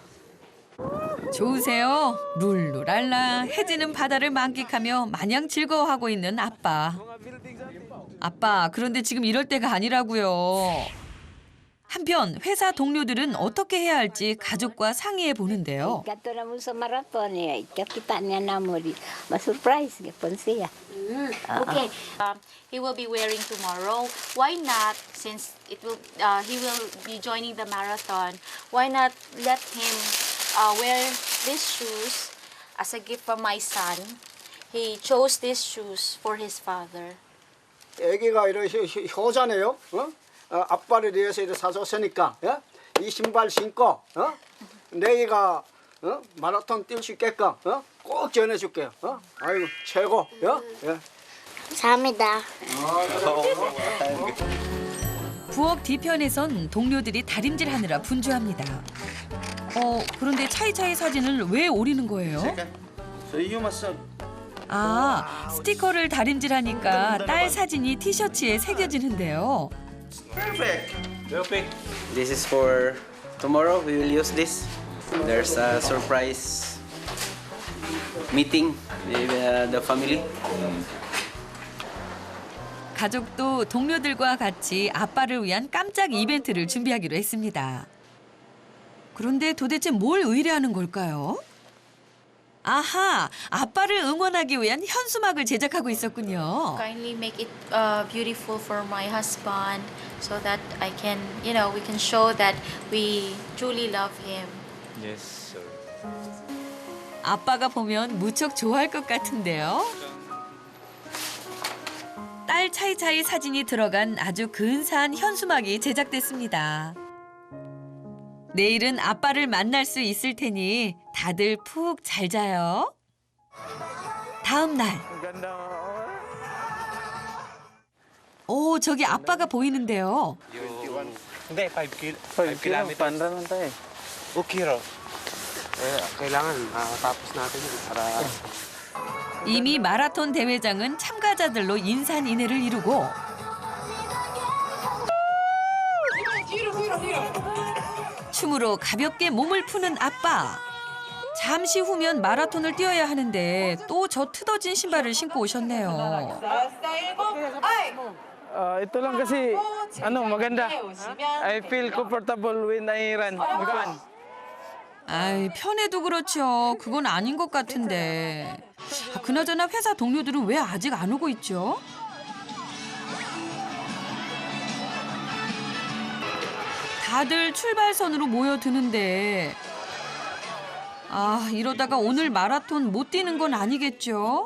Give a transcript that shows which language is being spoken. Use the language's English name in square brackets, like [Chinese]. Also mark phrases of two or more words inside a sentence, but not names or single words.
[Korean] 좋으세요? 룰루랄라 해지는 바다를 만끽하며 마냥 즐거워하고 있는 아빠. 아빠, 그런데 지금 이럴 때가 아니라고요. 한편 회사 동료들은 어떻게 해야 할지 가족과 상의해 보는데요. [Cebuano] Gato na mo sa marathon niya. Kita niya na mo. Ma-surprise. Gapon siya. [English] Okay. He will be wearing tomorrow. Why not, since he will be joining the marathon, why not let him wear these shoes as a gift from my son? He chose these shoes for his father. [Korean] 애기가 이렇게 효자네요. 아빠를 위해서 이렇게 사줬으니까 이 신발 신고 내가 마라톤 뛸 수 있게끔 꼭 전해줄게요. 아이고 최고. 감사합니다. 부엌 뒤편에선 동료들이 다림질하느라 분주합니다. 그런데 차이차이 사진을 왜 오리는 거예요? 스티커를 다림질하니까 딸 사진이 티셔츠에 새겨지는데요. [English] Perfect. This is for tomorrow. We will use this. There's a surprise meeting with the family. [Korean] 가족도 동료들과 같이 아빠를 위한 깜짝 이벤트를 준비하기로 했습니다. 그런데 도대체 뭘 의뢰하는 걸까요? 아하, 아빠를 응원하기 위한 현수막을 제작하고 있었군요. [English] Kindly make it beautiful for my husband so that I can, we can show that we truly love him. Yes, sir. [Korean] 아빠가 보면 무척 좋아할 것 같은데요. 딸 차이차이 사진이 들어간 아주 근사한 현수막이 제작됐습니다. 내일은 아빠를 만날 수 있을 테니 다들 푹 잘 자요. 다음 날. 오, 저기 아빠가 보이는데요. [Filipino] Hindi, 5 kilometers. 5 kailangan matapos natin yun para... [Korean] 이미 마라톤 대회장은 참가자들로 인산인해를 이루고 춤으로 가볍게 몸을 푸는 아빠. 잠시 후면 마라톤을 뛰어야 하는데 또 저 트어진 신발을 신고 오셨네요. [Filipino] Ito lang kasi, maganda. [English] I feel comfortable when I run. [Korean] 아이, 편해도 그렇죠. 그건 아닌 것 같은데. 그나저나 회사 동료들은 왜 아직 안 오고 있죠? 다들 출발선으로 모여드는데 이러다가 오늘 마라톤 못 뛰는 건 아니겠죠?